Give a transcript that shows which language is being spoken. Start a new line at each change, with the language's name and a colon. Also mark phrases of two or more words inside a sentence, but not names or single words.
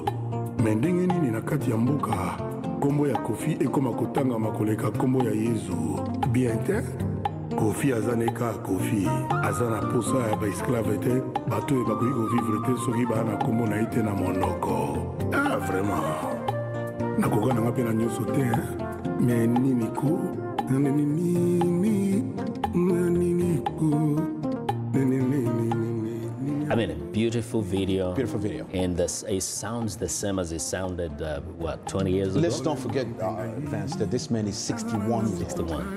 Lingala: Me ndenge nini na kati ya mboka nkombo ya Koffi ekoma kotangama koleka nkombo ya Yezu? Bien te? Koffi aza neka Koffi, aza na posa ya baesclave te, bato oyo bakoki kovivre te soki baa na nkombo na ye te na monoko.
French: Ah, vraiment.
Lingala: Nakoka nanga mpe na nyonso te, me nini ko?
English: I mean, a beautiful video. Beautiful video. And this, it sounds the same as it sounded, 20 years ago? Let's don't forget, Vance, that this man is 61. 61.